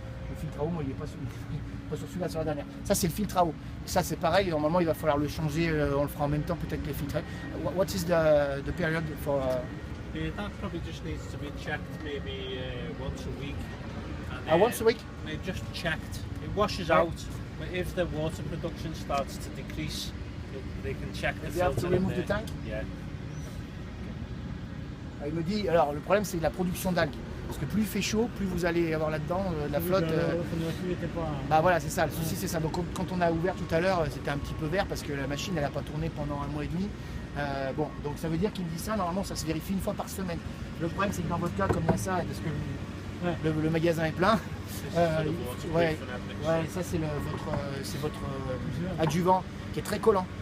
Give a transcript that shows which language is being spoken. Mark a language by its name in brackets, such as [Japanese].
[French] Le filtre à eau, moi il n'est pas sur celui-là, sur la dernière. Ça c'est le filtre à eau. Ça c'est pareil, normalement il va falloir le changer, on le fera en même temps peut-être les filtres. [English] What is the period for that probably just needs to be checked maybe once a week. Once a week? Just checked. It washes out, but if the water production starts to decrease, they can check the filter. Have to remove the tank? Yeah. [French] Il me dit, alors le problème c'est la production d'algues. Parce que plus il fait chaud, plus vous allez avoir là-dedans de la flotte. Pas... Bah voilà, c'est ça, le souci c'est ça. Donc quand on a ouvert tout à l'heure, c'était un petit peu vert parce que la machine elle n'a pas tourné pendant 1 mois et demi. Bon, donc ça veut dire qu'il me dit ça, normalement ça se vérifie 1 fois par semaine. Le problème c'est que dans votre cas, comme il y a ça, parce que le magasin est plein, ouais, ça c'est votre adjuvant qui est très collant.